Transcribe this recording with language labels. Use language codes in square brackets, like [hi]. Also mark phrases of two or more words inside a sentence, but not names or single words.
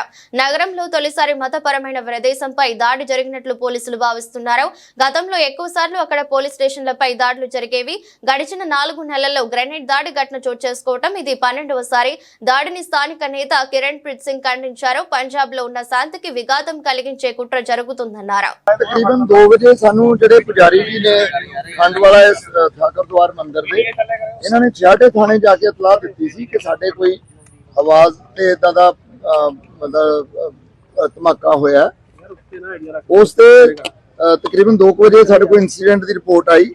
[te] నగరంలో తొలిసారి మతపరమైన ప్రదేశంపై దాడి జరిగినట్లు పోలీసులు భావిస్తున్నారు. గతంలో ఎక్కువ సార్లు అక్కడ పోలీస్ స్టేషన్లపై దాడులు జరిగేవి. గడిచిన 4 నెలల్లో గ్రెనేడ్ దాడి ఘటన చోటు చేసుకోవటం ఇది 12వసారి. దాడిని స్థానిక నేత కిరణ్ ప్రీత్ సింగ్ ఖండించారు. పంజాబ్ లో ఉన్న శాంతికి విఘాతం కలిగించే కుట్ర జరుగుతుందన్నారు. [pa] ਤਕਰੀਬਨ 2 ਬਜੇ ਸਾਨੂੰ ਜਿਹੜੇ ਪੁਜਾਰੀ ਜੀ ਨੇ ਖੰਡ ਵਾਲਾ ਇਸ ਠਾਕਰਦਵਾਰ ਮੰਦਿਰ ਦੇ ਇਹਨਾਂ ਨੇ ਛਿਆਟੇ ਥਾਣੇ ਜਾ ਕੇ ਇਤਲਾਹ ਦਿੱਤੀ ਸੀ ਕਿ ਸਾਡੇ ਕੋਈ ਆਵਾਜ਼ ਤੇ ਇਦਾਂ ਦਾ ਮਤਲਬ ਧਮਾਕਾ ਹੋਇਆ। ਉਸ ਤੇ ਤਕਰੀਬਨ 2 ਵਜੇ ਸਾਡੇ ਕੋਲ ਇਨਸੀਡੈਂਟ ਦੀ ਰਿਪੋਰਟ ਆਈ।